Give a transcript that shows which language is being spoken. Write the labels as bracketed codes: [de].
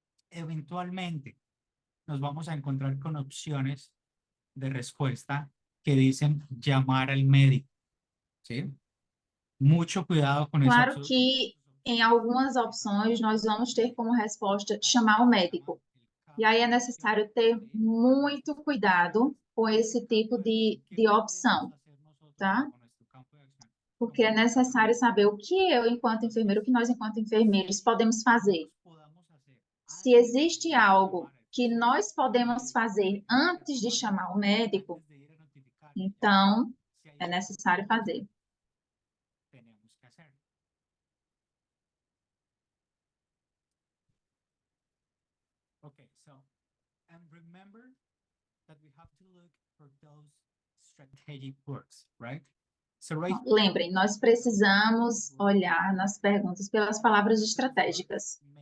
[es] Eventualmente, nos vamos a encontrar con opciones de respuesta que dicen llamar al médico, ¿sí? Mucho cuidado con eso. [pt] Claro que em algumas opções nós vamos ter como resposta chamar o médico. E aí é necessário ter muito cuidado com esse tipo de opção, tá? Porque é necessário saber o que eu, enquanto enfermeiro, o que nós, enquanto enfermeiros, podemos fazer. Se existe algo que nós podemos fazer antes de chamar o médico, então é necessário fazer. [en] Okay, so, and remember that we have to look for those strategic words, right? So right. [pt] Lembrem, nós precisamos olhar nas perguntas pelas palavras estratégicas.